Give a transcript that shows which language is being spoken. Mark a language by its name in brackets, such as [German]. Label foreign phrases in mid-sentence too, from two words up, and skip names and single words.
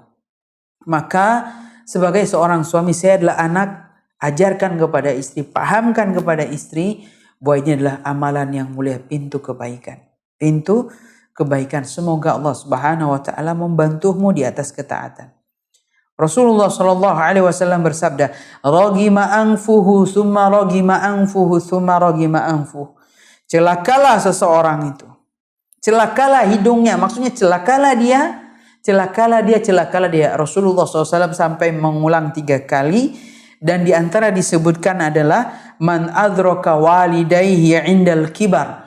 [Indonesian] Maka sebagai seorang suami, saya adalah anak, ajarkan kepada istri, pahamkan kepada istri bahwa ini adalah amalan yang mulia, pintu kebaikan. Pintu kebaikan. Semoga [Arabic] الله سبحانه وتعالى [Indonesian] membantumu di atas ketaatan. Rasulullah [Arabic] صلى الله عليه وسلم [Indonesian] bersabda, [Arabic] "رغم أنفه ثم رغم أنفه ثم رغم أنفه." [Indonesian] Celakalah seseorang itu. Celakalah hidungnya, maksudnya celakalah dia. Rasulullah SAW sampai mengulang 3 kali, dan di antara disebutkan adalah [Arabic] من أدرك والديه عند الكبر.